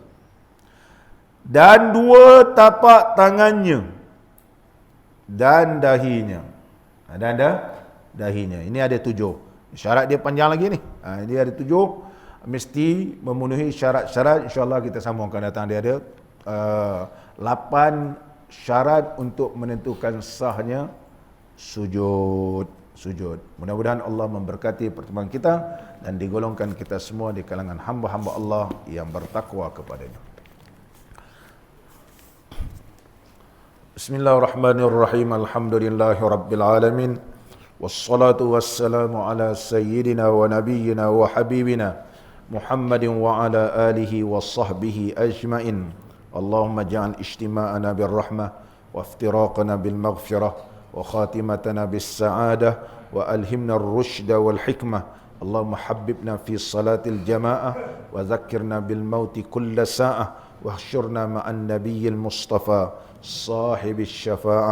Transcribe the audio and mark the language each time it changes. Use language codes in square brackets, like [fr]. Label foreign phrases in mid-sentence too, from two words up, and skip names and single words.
[ms] Dan 2 tapak tangannya dan dahinya. Dan dahinya. Ini ada 7. Syarat dia panjang lagi ni. Dia ada 7, mesti memenuhi syarat-syarat. InsyaAllah kita sambung akan datang. Dia ada 8 syarat untuk menentukan sahnya sujud. Mudah-mudahan Allah memberkati pertemuan kita dan digolongkan kita semua di kalangan hamba-hamba Allah yang bertakwa kepadanya. [ar] Bismillahirrahmanirrahim. الحمد لله رب العالمين والصلاة والسلام على سيدنا ونبينا وحبيبنا محمد وعلى آله وصحبه أجمعين. اللهم اجعل اجتماعنا بالرحمة وافتراقنا بالمغفرة وخاتمتنا بالسعادة وألهمنا الرشد والحكمة. اللهم حببنا في صلاة الجماعة وذكرنا بالموت كل ساعة واحشرنا مع النبي المصطفى صاحب الشفاعة.